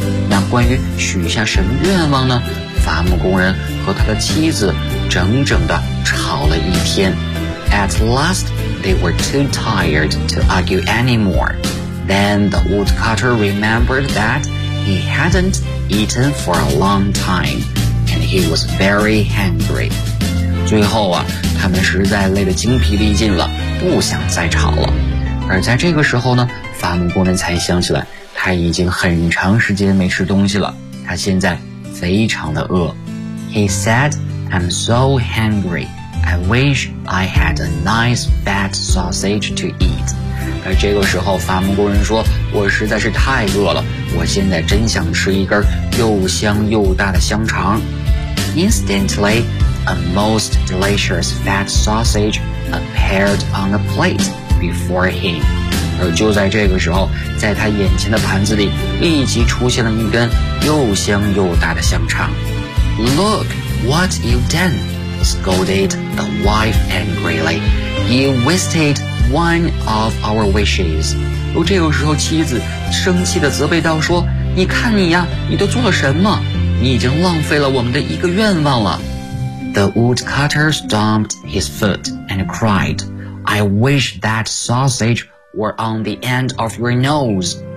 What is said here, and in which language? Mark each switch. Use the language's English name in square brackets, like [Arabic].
[Chinese] 那关于许下什么愿望呢，伐木工人和他的妻子整整地吵了一天。 [English] At last they were too tired to argue anymoreThen the woodcutter remembered that he hadn't eaten for a long time, and he was very hungry. [Chinese] 最后啊，他们实在累得精疲力尽了，不想再吵了。而在这个时候呢，伐木工人才想起来，他已经很长时间没吃东西了，他现在非常的饿。 [English] He said, I'm so hungry, I wish I had a nice fat sausage to eat. [Chinese] 而这个时候伐木工人说，我实在是太饿了，我现在真想吃一根又香又大的香肠。 [English] Instantly, a most delicious fat sausage appeared on a plate before him. [Chinese] 而就在这个时候，在他眼前的盘子里立即出现了一根又香又大的香肠。 [English] Look what you've done, scolded the wife angrily. You wasted one of our wishes. [Chinese] 这个时候妻子生气地责备道说，你看你呀，你都做了什么，你已经浪费了我们的一个愿望了。 [English] The woodcutter stomped his foot and cried, I wish that sausage were on the end of your nose.